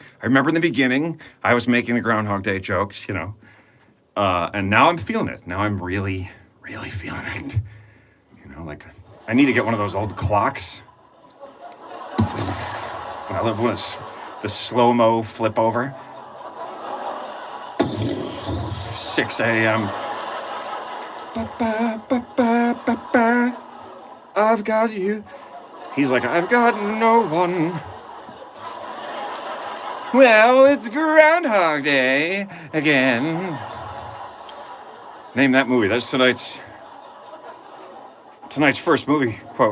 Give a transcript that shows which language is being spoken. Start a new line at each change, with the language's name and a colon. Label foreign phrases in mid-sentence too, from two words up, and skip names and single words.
English: I remember in the beginning, I was making the Groundhog Day jokes, and now I'm feeling it. Now I'm really, really feeling it. Like I need to get one of those old clocks. I love when it's the slow-mo flip over. 6 a.m. Ba-ba-ba-ba-ba-ba. I've got you. He's like, I've got no one. Well, it's Groundhog Day again. Name that movie. That's tonight's first movie quote.